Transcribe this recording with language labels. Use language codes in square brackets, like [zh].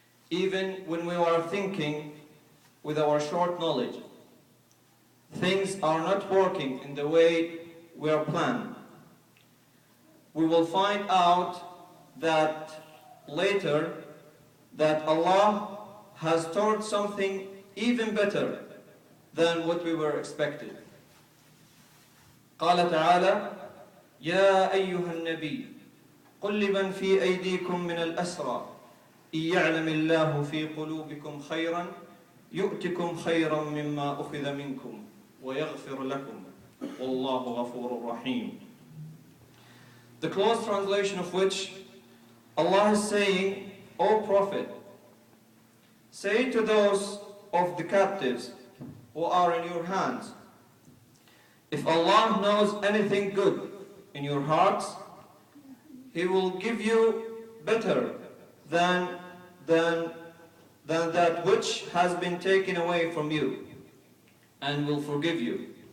[en] Even when we are thinking with our short knowledge, things are not working in the way we are planned, we will find out that later that Allah has stored something even better than what we were expected. [ar] قال تعالى يا أيها النبي قل لمن في أيديكم من الأسرى إن يعلم الله في قلوبكم خيرا يؤتكم خيرا مما أخذ منكم ويغفر لكم والله غفور رحيم. [en] The close translation of which Allah is saying, O Prophet, say to those of the captives who are in your hands, if Allah knows anything good in your hearts, He will give you better than that which has been taken away from you, and will forgive you.